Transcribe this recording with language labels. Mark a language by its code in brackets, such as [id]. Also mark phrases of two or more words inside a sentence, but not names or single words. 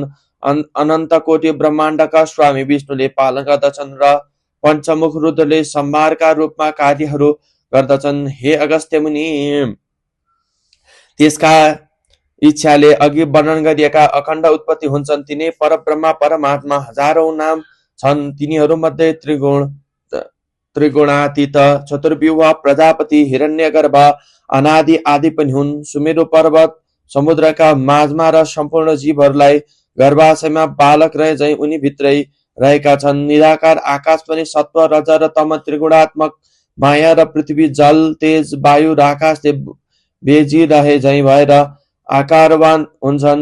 [ne] अनन्त कोटि ब्रह्माण्डका स्वामी विष्णुले पालन गर्दछन् र पञ्चमुख रुद्रले संहारका रूपमा कार्यहरू गर्दछन्। हे अगस्त्य मुनि, त्यसका इच्छाले अघि वर्णन गरिएका अखण्ड उत्पत्ति हुन्छन्। तिनै परब्रह्मा परमात्मा हजारौं नाम छन्। तिनीहरूमध्ये त्रिगुणातीत, चतुर्व्यूह, प्रजापति, हिरण्यगर्भ, अनादि आदि पनि हुन्। सुमेरु पर्वत, समुद्रका माझमा र सम्पूर्ण जीवहरूलाई गर्भाशयमा बालक रहे झैं उनी भित्रै रहेका छन्। निराकार आकाश पनि सत्व रज र तम त्रिगुणात्मक माया र पृथ्वी जल तेज वायु र आकाशले बेजिरहे झैं भएर आकारवान हुन्छन्।